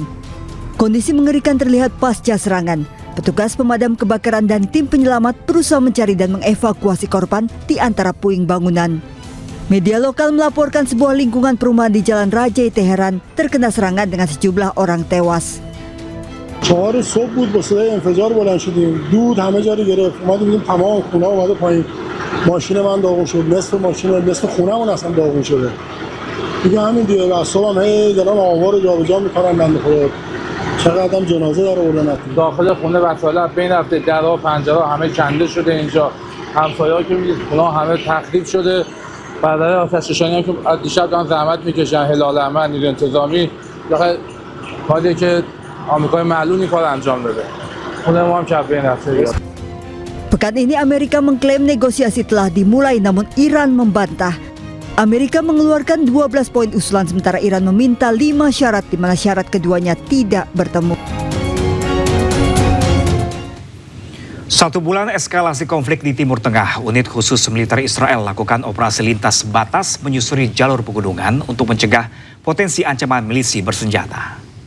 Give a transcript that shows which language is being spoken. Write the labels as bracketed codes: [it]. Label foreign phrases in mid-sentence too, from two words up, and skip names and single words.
[id] Kondisi mengerikan terlihat pasca serangan. Petugas pemadam kebakaran dan tim penyelamat berusaha mencari dan mengevakuasi korban di antara puing bangunan. Media lokal melaporkan sebuah lingkungan perumahan di Jalan Raja Teheran terkena serangan dengan sejumlah orang tewas. [fa] 4 صبح بود با صدای انفجار بلند شدیم دود همه جا رو گرفت اومدیم دیدیم تمام خونه اومده پایین ماشین من داغون شد نصف خونه‌مون اصلا داغون شده دیگه همین دیگه اعصابم هی دارن آوار رو جابجا می‌کنن بنده خدا چقدر جنازه داره آوردن داخل خونه وسایل بین رفته درها پنجره همه کنده شده اینجا همسایه‌ها که می‌بینید اونا همه تخریب شده برادر آتش‌نشانی که دیشب دارن زحمت می‌کشن هلال احمر نیروی انتظامی داخل کاری که آمریکای معلول این کار انجام داده. خونه ما هم که بین رفته. [id] Pekan ini Amerika mengklaim negosiasi telah dimulai, namun Iran membantah. Amerika mengeluarkan 12 poin usulan sementara Iran meminta 5 syarat di mana syarat keduanya tidak bertemu. 1 bulan eskalasi konflik di Timur Tengah, unit khusus militer Israel lakukan operasi lintas batas menyusuri jalur pegunungan untuk mencegah potensi ancaman milisi bersenjata.